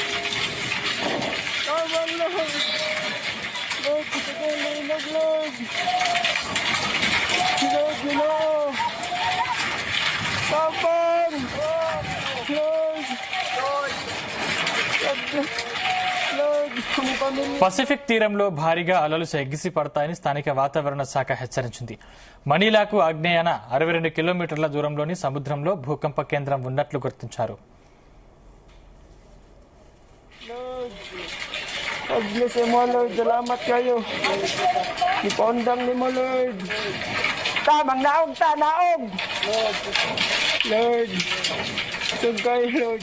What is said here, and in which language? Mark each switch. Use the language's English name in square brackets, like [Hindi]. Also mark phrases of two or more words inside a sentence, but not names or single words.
[Cebuano] Tabang Lord! Lord, kita ko linog Lord! Lord, Lord! Tabang! Lord! Lord! [Telugu] పసిఫిక్ తీరంలో భారీగా అలలు ఎగిసి పడతాయని స్థానిక వాతావరణ శాఖ హెచ్చరించింది. మనీలాకు ఆగ్నేయాన 62 కిలోమీటర్ల దూరంలోని సముద్రంలో భూకంప కేంద్రం ఉన్నట్లు గుర్తించారు. [Cebuano] God-bless mo, Lord. Salamat kayo. Ipondang ni mo, Lord. Tamang naog, naog! Lord. Sug kayo, Lord.